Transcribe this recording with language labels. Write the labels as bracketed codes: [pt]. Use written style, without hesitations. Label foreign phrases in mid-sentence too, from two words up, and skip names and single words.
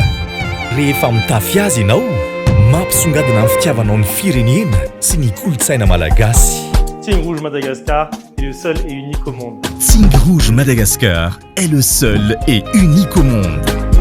[mg] Rehefa mitafy azy ianao, mampisongadina amin'ny fitiavanao ny firenena sy ny kolontsaina malagasy. [fr] Tigre Rouge Madagascar est le seul et unique au monde. Tigre Rouge Madagascar est le seul et unique au monde.